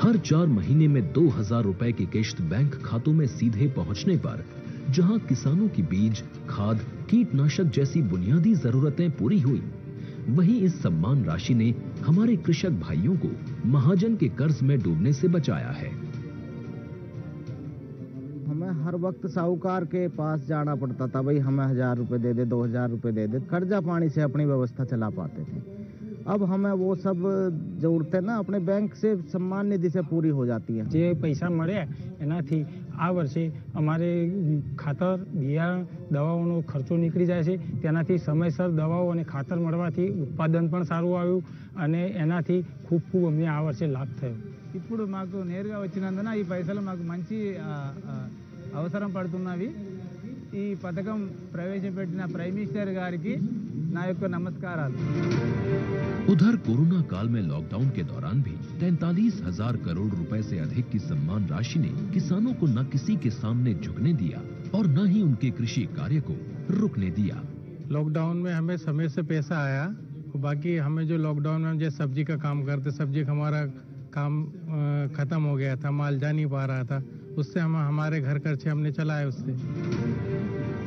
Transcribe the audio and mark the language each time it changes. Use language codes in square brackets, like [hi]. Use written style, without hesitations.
[hi] हर 4 महीने में 2,000 रुपए की किश्त बैंक खातों में सीधे पहुंचने पर जहां किसानों की बीज, खाद, कीटनाशक जैसी बुनियादी जरूरतें पूरी हुई, वहीं इस सम्मान राशि ने हमारे कृषक भाइयों को महाजन के कर्ज में डूबने से बचाया है। हमें हर वक्त साहूकार के पास जाना पड़ता था, भाई हमें 1,000 रुपए दे दे, 2,000 रुपए दे दे, कर्जा पानी से अपनी व्यवस्था चला पाते थे। अब हमें वो सब जरूरतें ना अपने बैंक से सम्मान निधि से पूरी हो जाती है। [gu] જે પૈસા મળ્યા એનાથી આ વર્ષે અમારે ખાતર, બિયારણ, દવાઓનો ખર્ચો નીકળી જાય છે। તેનાથી સમયસર દવાઓ અને ખાતર મળવાથી ઉત્પાદન પણ સારું આવ્યું અને એનાથી ખૂબ અમને આ વર્ષે લાભ થયો। [te] ఇప్పుడు మాకు నేరుగా వచ్చినందున ఈ పైసలు మాకు మంచి అవసరం పడుతున్నవి। ఈ పథకం ప్రవేశపెట్టిన ప్రైమ్ మినిస్టర్ గారికి నా యొక్క నమస్కారాలు। [hi] उधर कोरोना काल में लॉकडाउन के दौरान भी 43,000 करोड़ रुपए से अधिक की सम्मान राशि ने किसानों को न किसी के सामने झुकने दिया और न ही उनके कृषि कार्य को रुकने दिया। लॉकडाउन में हमें समय से पैसा आया, बाकी हमें जो लॉकडाउन में जो सब्जी का काम करते, सब्जी का हमारा काम खत्म हो गया था, माल जा नहीं पा रहा था, उससे हम हमारे घर खर्चे हमने चलाए उससे।